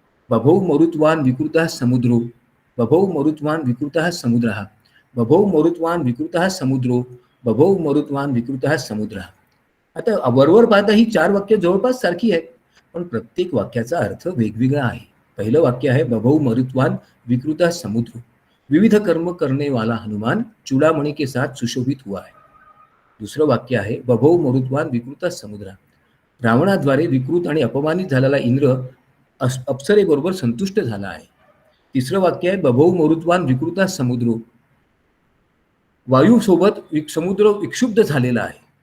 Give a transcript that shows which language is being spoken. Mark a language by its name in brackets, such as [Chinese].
[Sanskrit] बभौ मरुत्वान विकृतः समुद्रो, बभौ मरुत्वान विकृतः समुद्रः, बभौ मरुत्वान विकृतः समुद्रो, बभौ मरुत्वान विकृतः समुद्रः. [Marathi] आता वरवर पाहता ही 4 वाक्य जवळपास सारखी आहेत, पण प्रत्येक वाक्याचा अर्थ वेगवेगळा आहे. पहिलं वाक्य आहे [Sanskrit] बभौ मरुत्वान विकृतः समुद्रो, [Hindi] विविध कर्म करने वाला हनुमान चूड़ामणि के साथ सुशोभित हुआ है. [Marathi] दुसरं वाक्य आहे [Sanskrit] बभौ मरुत्वान विकृतः समुद्र, [Marathi] रावणाद्वारे विकृत आणि अपमानित झालेला इंद्र अप्सरेबरोबर संतुष्ट झाला आहे. तिसरं वाक्य आहे [Sanskrit] बभौ मरुत्वान विकृतः समुद्रो, [Marathi] वायूसोबत समुद्र विक्षुब्ध झालेला आहे.